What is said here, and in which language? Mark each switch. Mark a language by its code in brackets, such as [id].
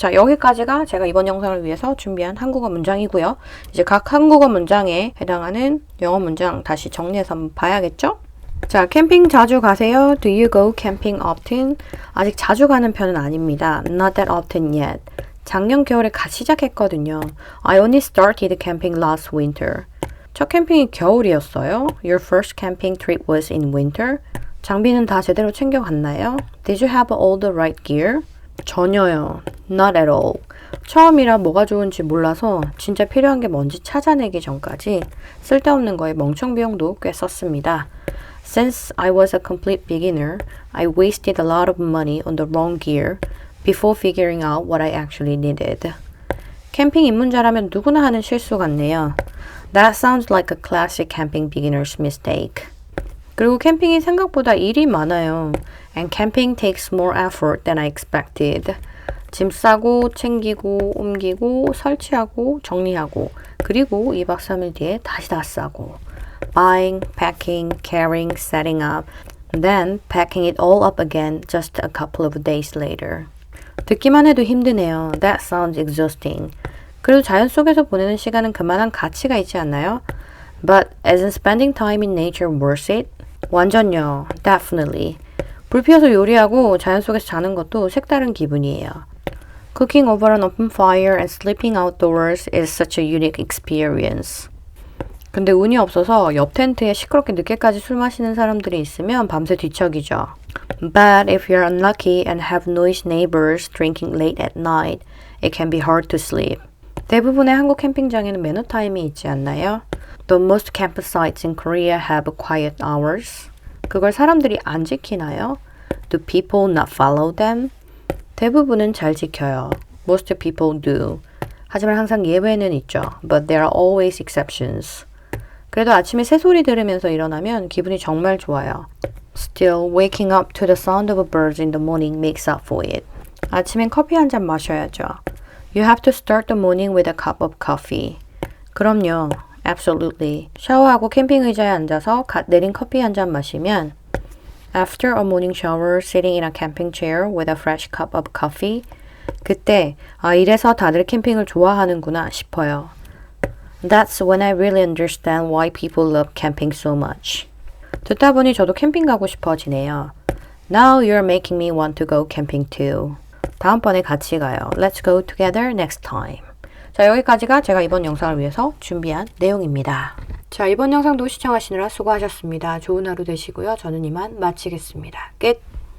[ko] 자, 여기까지가 제가 이번 영상을 위해서 준비한 한국어 문장이고요. 이제 각 한국어 문장에 해당하는 영어 문장 다시 정리해서 한번 봐야겠죠? 자, 캠핑 자주 가세요? [en] Do you go camping often? [ko] 아직 자주 가는 편은 아닙니다. [en] Not that often yet. [ko] 작년 겨울에 갓 시작했거든요. [en] I only started camping last winter. [ko] 첫 캠핑이 겨울이었어요. [en] Your first camping trip was in winter. [ko] 장비는 다 제대로 챙겨갔나요? [en] Did you have all the right gear? [ko] 전혀요. [en] Not at all. [ko] 처음이라 뭐가 좋은지 몰라서 진짜 필요한 게 뭔지 찾아내기 전까지 쓸데없는 거에 멍청 비용도 꽤 썼습니다. [en] Since I was a complete beginner, I wasted a lot of money on the wrong gear before figuring out what I actually needed. [ko] 캠핑 입문자라면 누구나 하는 실수 같네요. [en] That sounds like a classic camping beginner's mistake. [ko] 그리고 캠핑이 생각보다 일이 많아요. [en] And camping takes more effort than I expected. [ko] 짐 싸고 챙기고 옮기고 설치하고 정리하고 그리고 2박 3일 뒤에 다시 다 싸고 [en] buying, packing, carrying, setting up, then packing it all up again just a couple of days later. 듣기만 해도 힘드네요. That sounds exhausting. [ko] 그래도 자연 속에서 보내는 시간은 그만한 가치가 있지 않나요? [en] But isn't spending time in nature worth it? [ko] 완전요. [en] Definitely. [ko] 불 피워서 요리하고 자연 속에서 자는 것도 색다른 기분이에요. [en] Cooking over an open fire and sleeping outdoors is such a unique experience. [ko] 근데 운이 없어서 옆 텐트에 시끄럽게 늦게까지 술 마시는 사람들이 있으면 밤새 뒤척이죠. [en] But if you're unlucky and have noisy neighbors drinking late at night, it can be hard to sleep. [ko] 대부분의 한국 캠핑장에는 매너 타임이 있지 않나요? [en] Though most campsites in Korea have quiet hours. [ko] 그걸 사람들이 안 지키나요? [en] Do people not follow them? [ko] 대부분은 잘 지켜요. [en] Most people do. [ko] 하지만 항상 예외는 있죠. [en] But there are always exceptions. [ko] 그래도 아침에 새소리 들으면서 일어나면 기분이 정말 좋아요. [en] Still, waking up to the sound of birds in the morning makes up for it. [ko] 아침엔 커피 한 잔 마셔야죠. [en] You have to start the morning with a cup of coffee. [ko] 그럼요. [en] Absolutely. [ko] 샤워하고 캠핑 의자에 앉아서 갓 내린 커피 한 잔 마시면 [en] After a morning shower, sitting in a camping chair with a fresh cup of coffee. [ko] 그때 이래서 다들 캠핑을 좋아하는구나 싶어요. [en] That's when I really understand why people love camping so much. [ko] 듣다 보니 저도 캠핑 가고 싶어지네요. [en] Now you're making me want to go camping too. [ko] 다음번에 같이 가요. [en] Let's go together next time. [ko] 자, 여기까지가 제가 이번 영상을 위해서 준비한 내용입니다. 자, 이번 영상도 시청하시느라 수고하셨습니다. 좋은 하루 되시고요. 저는 이만 마치겠습니다. 끝!